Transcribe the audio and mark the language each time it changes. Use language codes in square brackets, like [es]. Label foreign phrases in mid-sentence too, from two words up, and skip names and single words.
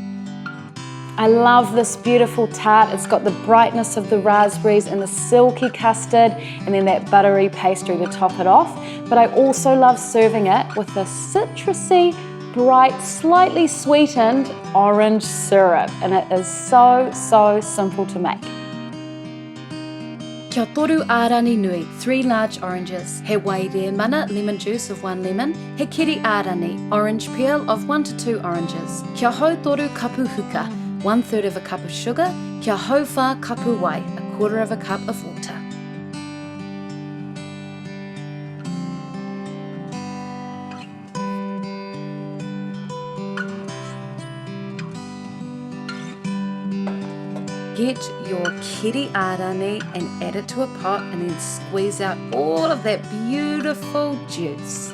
[en] I love this beautiful tart. It's got the brightness of the raspberries and the silky custard and then that buttery pastry to top it off. But I also love serving it with a citrusy, bright, slightly sweetened orange syrup. And it is so, so simple to make. [mi] Kia toru ārani nui, [en] 3 large oranges. [mi] He waire mana, [en] lemon juice of 1 lemon. [mi] He kiri ārani, [en] orange peel of 1 to 2 oranges. [mi] Kia hau toru kapu huka, [en] 1/3 of a cup of sugar. [mi] Kia hau wha kapu wai, [en] 1/4 of a cup of water. Get your [mi] kiri ārani [en] and add it to a pot and then squeeze out all of that beautiful juice.